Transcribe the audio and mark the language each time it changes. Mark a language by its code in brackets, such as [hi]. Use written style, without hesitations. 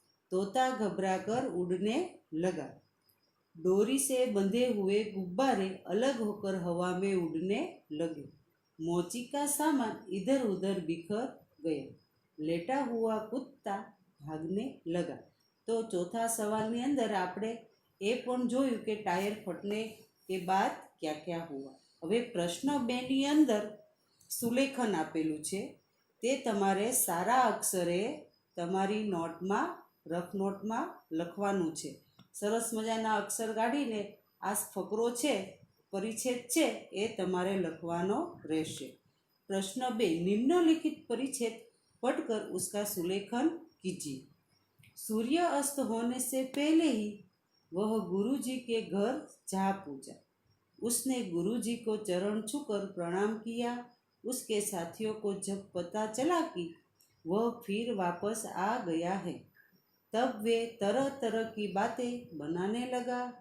[hi] तोता घबराकर उड़ने लगा। डोरी से बंधे हुए गुब्बारे अलग होकर हवा में उड़ने लगे। मोची का सामान इधर उधर बिखर गया। लेटा हुआ कुत्ता भागने लगा। तो चौथा [gu] सवालની અંદર આપણે એ પણ જોયું કે [hi] ટાયર ફટને કે બાદ क्या क्या हुआ। [gu] હવે પ્રશ્ન 2 ની અંદર સુલેખન આપેલું છે, તે તમારે સારા અક્ષરે તમારી નોટમાં રફ નોટમાં લખવાનું છે। સરસ મજાના અક્ષર કાઢીને આ ફકરો છે, પરિચ્છેદ છે, એ તમારે લખવાનો રહેશે। પ્રશ્ન 2, નિમ્નલિખિત [hi] परिच्छेद पढ़कर उसका सुलेखन कीजिए। सूर्य अस्त होने से पहले ही वह गुरुजी के घर जा पहुंचा। उसने गुरुजी को चरण छूकर प्रणाम किया। उसके साथियों को जब पता चला कि वह फिर वापस आ गया है, तब वे तरह तरह की बातें बनाने लगा।